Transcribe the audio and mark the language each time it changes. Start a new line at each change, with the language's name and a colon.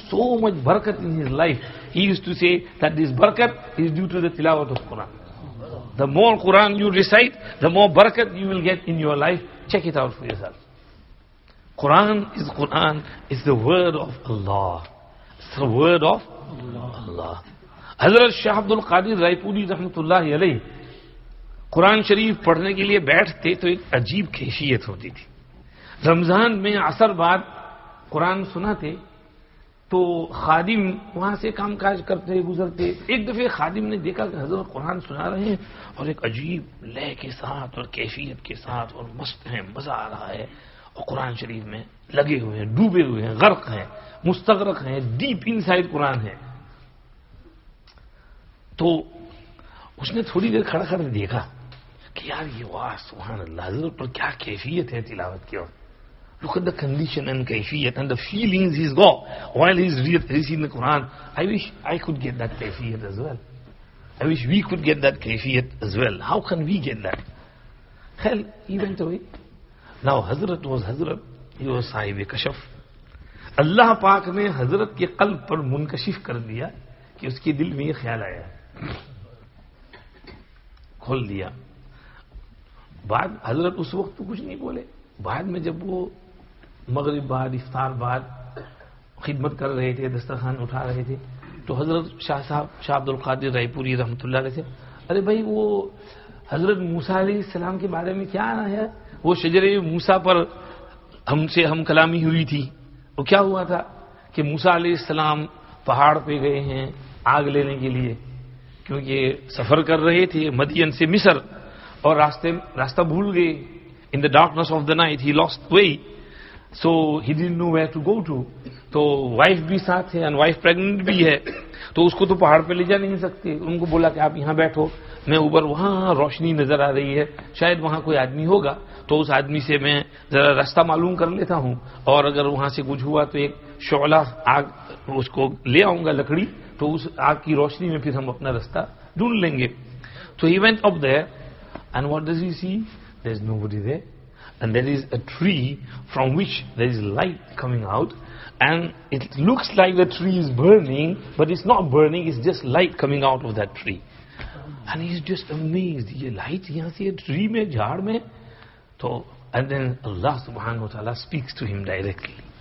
English: So much barakat in his life. He used to say that this barakat is due to the tilawat of Quran. The more Quran you recite, the more barakat you will get in your life. Check it out for yourself. Quran is the word of Allah. It's the word of Allah. Hazrat Shah Abdul Qadir Raipuri rahmatullahi alayhi
Urdu: قرآن شریف پڑھنے کے لیے بیٹھتے تو ایک عجیب کیفیت ہوتی تھی. رمضان میں عصر بعد قرآن سناتے تو خادم وہاں سے کام کاج کرتے گزرتے. ایک دفعہ خادم نے دیکھا کہ حضرت قرآن سنا رہے ہیں اور ایک عجیب لے کے ساتھ اور کیفیت کے ساتھ اور مست ہیں، مزہ آ رہا ہے اور قرآن شریف میں لگے ہوئے ہیں، ڈوبے ہوئے ہیں، غرق ہیں، مستغرق ہیں،
English: deep inside
Urdu: قرآن ہے. تو اس نے تھوڑی دیر کھڑا کھڑا دیکھا کہ یار یہ واہ سبحان اللہ، حضرت پر کیا کیفیت ہے تلاوت کی.
English: Look at the condition and kaifiyat and the feelings he's got while he's reading the Quran. I wish I could get that kaifiyat as well. I wish we could get that kaifiyat as well. How can we get that? Hell, he went away. Now Hazrat was Hazrat. He was Sahib Kashaf.
Urdu: اللہ پاک نے حضرت کے قلب پر منکشف کر دیا کہ اس کے دل میں یہ خیال آیا، کھول دیا. بعد حضرت اس وقت تو کچھ نہیں بولے. بعد میں جب وہ مغرب بعد افطار بعد خدمت کر رہے تھے، دسترخوان اٹھا رہے تھے، تو حضرت شاہ عبد القادر رائے رحمۃ اللہ علیہ سے ارے بھائی وہ حضرت موسیٰ علیہ السلام کے بارے میں کیا آنا ہے؟ وہ شجرے موسیٰ پر ہم کلامی ہوئی تھی. وہ کیا ہوا تھا کہ موسیٰ علیہ السلام پہاڑ پہ گئے ہیں آگ لینے کے لیے، کیونکہ سفر کر رہے تھے مدین سے مصر اور راستہ بھول گئے.
English: In the darkness of the night he lost way, so he didn't know where to go to.
Urdu: تو وائف بھی ساتھ ہے اور وائف پریگننٹ بھی ہے، تو اس کو تو پہاڑ پہ لے جا نہیں سکتے. ان کو بولا کہ آپ یہاں بیٹھو، میں اوپر وہاں روشنی نظر آ رہی ہے، شاید وہاں کوئی آدمی ہوگا، تو اس آدمی سے میں ذرا راستہ معلوم کر لیتا ہوں، اور اگر وہاں سے کچھ ہوا تو ایک شعلہ آگ اس کو لے آؤں گا لکڑی، تو اس آگ کی روشنی میں پھر ہم اپنا راستہ ڈھونڈ لیں گے. تو
English: he went up there and what does he see? There's nobody there. and there is a tree from which there is light coming out, and it looks like the tree is burning, but it's not burning, it's just light coming out of that tree. And he's just amazed.
Urdu: Ye light yahan se tree mein, jhaad mein.
English: So, and then Allah subhanahu wa ta'ala speaks to him directly.